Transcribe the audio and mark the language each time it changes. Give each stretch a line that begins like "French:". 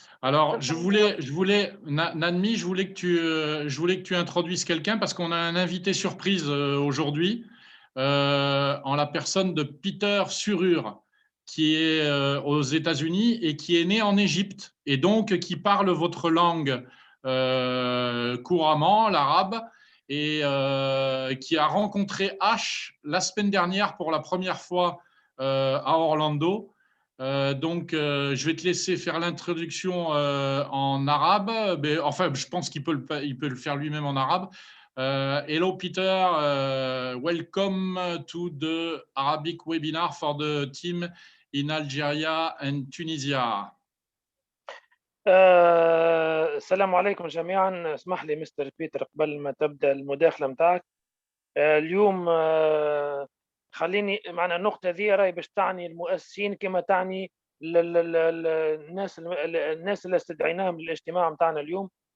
French: Alors, je voulais, Nanmi, je voulais que tu introduises quelqu'un parce qu'on a un invité surprise aujourd'hui en la personne de Peter Surur, qui est aux États-Unis et qui est né en Égypte et donc qui parle votre langue couramment, l'arabe, et qui a rencontré H la semaine dernière pour la première fois à Orlando. Donc, je vais te laisser faire l'introduction en arabe. Mais, enfin, je pense qu'il peut le faire lui-même en arabe.
English: Hello, Peter. Welcome to the Arabic webinar for the team in Algeria and Tunisia.
Arabic: السلام عليكم جميعا. اسمح لي مستر بيتر قبل ما تبدأ المداخلة متاعك. اليوم خليني معنا النقطة ذي راهي باش تعني المؤسسين كما تعني الناس اللي استدعيناهم للاجتماع متاعنا اليوم.